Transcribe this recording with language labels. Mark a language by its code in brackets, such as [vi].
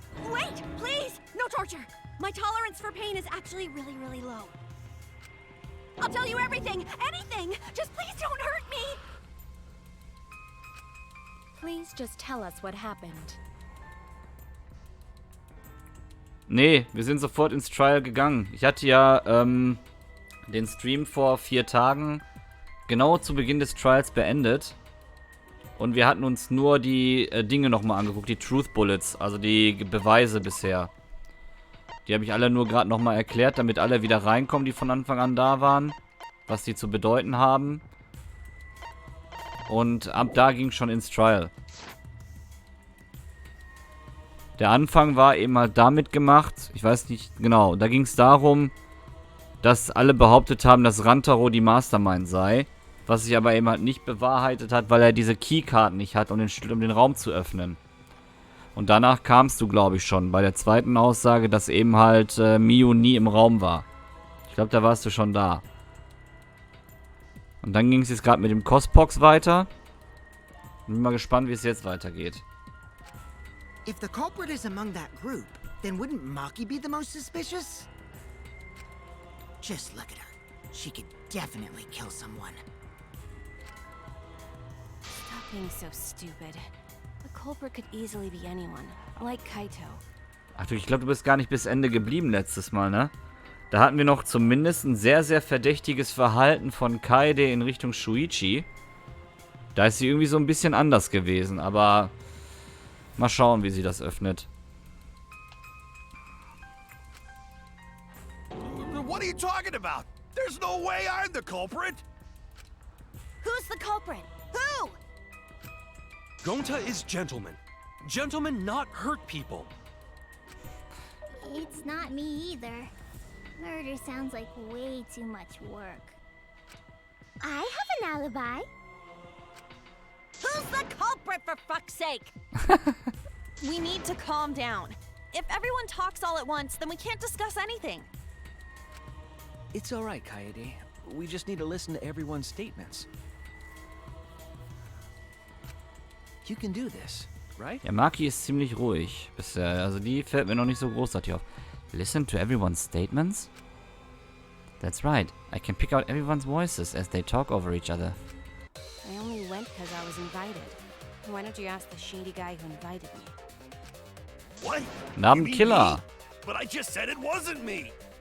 [en] Wait, please! No torture! My tolerance for pain is actually really, really low. I'll tell you everything! Anything! Just please don't hurt me! Please just tell us what happened. [de] Nee, wir sind sofort ins Trial gegangen. Ich hatte ja den Stream vor 4 Tagen genau zu Beginn des Trials beendet. Und wir hatten uns nur die Dinge nochmal angeguckt, die Truth Bullets, also die Beweise bisher. Die habe ich alle nur gerade nochmal erklärt, damit alle wieder reinkommen, die von Anfang an da waren. Was die zu bedeuten haben. Und ab da ging es schon ins Trial. Der Anfang war eben halt damit gemacht, ich weiß nicht genau, da ging es darum, dass alle behauptet haben, dass Rantaro die Mastermind sei. Was sich aber eben halt nicht bewahrheitet hat, weil er diese Keykarten nicht hat, um den Raum zu öffnen. Und danach kamst du, glaube ich, schon bei der zweiten Aussage, dass eben halt Miu nie im Raum war. Ich glaube, da warst du schon da. Und dann ging es jetzt gerade mit dem Cospox weiter. Bin mal gespannt, wie es jetzt weitergeht. [en] If the culprit is among that group, then wouldn't Maki be the most suspicious? Just look at her. She could definitely kill someone. Stop being so stupid. The culprit could easily be anyone, like Kaito. [de] Ach du, ich glaube, du bist gar nicht bis Ende geblieben letztes Mal, ne? Da hatten wir noch zumindest ein sehr, sehr verdächtiges Verhalten von Kaede in Richtung Shuichi. Da ist sie irgendwie so ein bisschen anders gewesen, aber mal schauen, wie sie das öffnet. [en] What are you talking about? There's no way I'm the culprit! Who's the culprit? Who? Gonta is gentleman. Gentlemen not hurt people. It's not me either. Murder sounds like way too much work. I have an alibi. Who's the culprit, for fuck's sake? We need to calm down. If everyone talks all at once, then we can't discuss anything. It's alright, Kaede. We just need to listen to everyone's statements. You can do this, right? [de] Ja, Maki ist ziemlich ruhig bisher. Also die fällt mir noch nicht so großartig auf. [en] Listen to everyone's statements? That's right. I can pick out everyone's voices as they talk over each other. I only went because I was invited. Why don't you ask the shady guy who invited me? What? [de] Wir haben [en] You [de] einen [en] mean [de] Killer. [en] me? But I just said it wasn't me!